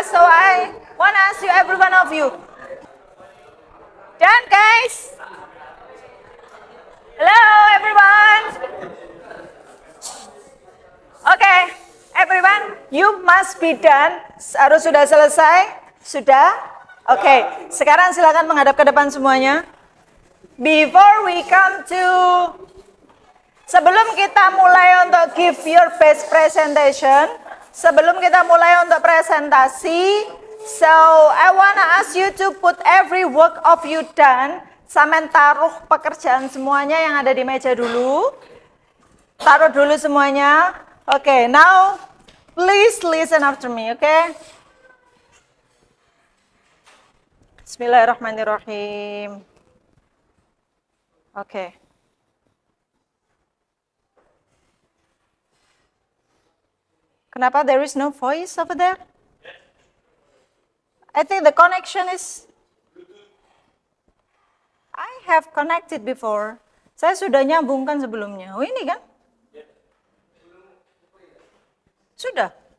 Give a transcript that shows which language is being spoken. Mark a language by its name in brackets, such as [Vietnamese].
[English] So I wanna ask you, every one of you. Done guys? Hello everyone. Okay, everyone, you must be done. [Indonesian] Harus sudah selesai? Sudah? Oke, sekarang silakan menghadap ke depan semuanya. [English] Before we come to, [Indonesian] sebelum kita mulai untuk [English] give your best presentation, [Indonesian] sebelum kita mulai untuk presentasi, [English] so I wanna ask you to put every work of you done. [Indonesian] Sampean taruh pekerjaan semuanya yang ada di meja dulu. Taruh dulu semuanya. [English] Okay, now please listen after me, okay? [Arabic] Bismillahirrahmanirrahim. Okay. [Indonesian] Kenapa [English] there is no voice over there? I think the connection is... I have connected before. [Indonesian] Saya sudah nyambungkan sebelumnya. Oh ini kan? Sudah.